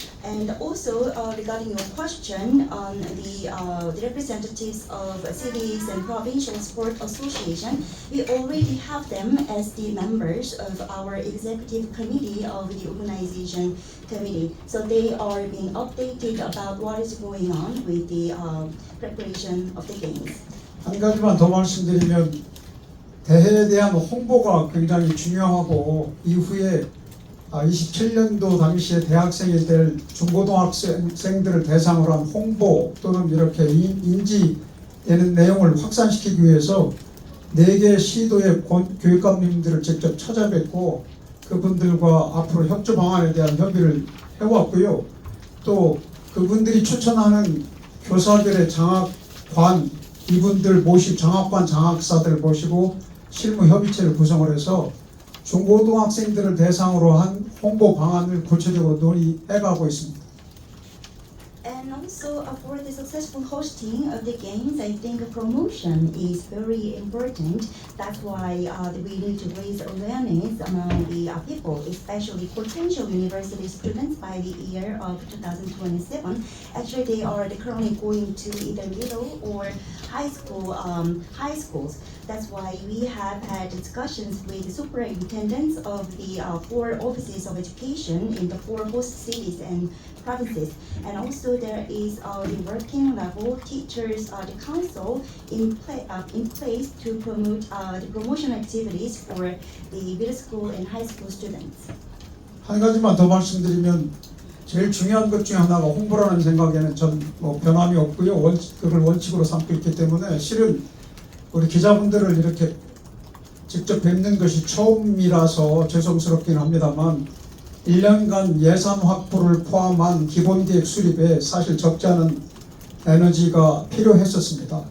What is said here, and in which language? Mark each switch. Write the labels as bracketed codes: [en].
[en] And also regarding your question on the representatives of cities and provincial sport association, we already have them as the members of our executive committee of the organization committee. So they are being updated about what is going on with the preparation of the games. [ko] 한 가지만 더 말씀드리면 대회에 대한 홍보가 굉장히 중요하고 이후에 27년도 당시에 대학생이 될 중고등학생들을 대상으로 한 홍보 또는 이렇게 인지되는 내용을 확산시키기 위해서 4개 시도의 교육감님들을 직접 찾아뵙고 그분들과 앞으로 협조 방안에 대한 협의를 해왔고요. 또 그분들이 추천하는 교사들의 장학관 이분들 장학관 장학사들 모시고 실무 협의체를 구성을 해서 중고등학생들을 대상으로 한 홍보 방안을 구체적으로 논의해가고 있습니다. [en] And also for the successful hosting of the games, I think promotion is very important. That's why we need to raise awareness among the people, especially potential university students by the year of 2027. Actually, they are currently going to either middle or high schools. That's why we have had discussions with the superintendents of the 4 offices of education in the 4 host cities and provinces. And also there there is the working level teachers the council in place to promote the promotion activities for the middle school and high school students. [ko] 한 가지만 더 말씀드리면 제일 중요한 것 중에 하나가 홍보라는 생각에는 전 뭐 변함이 없고요. 그걸 원칙으로 삼고 있기 때문에 실은 우리 기자분들을 이렇게 직접 뵙는 것이 처음이라서 죄송스럽긴 합니다만 1년간 예산 확보를 포함한 기본계획 수립에 사실 적지 않은 에너지가 필요했었습니다.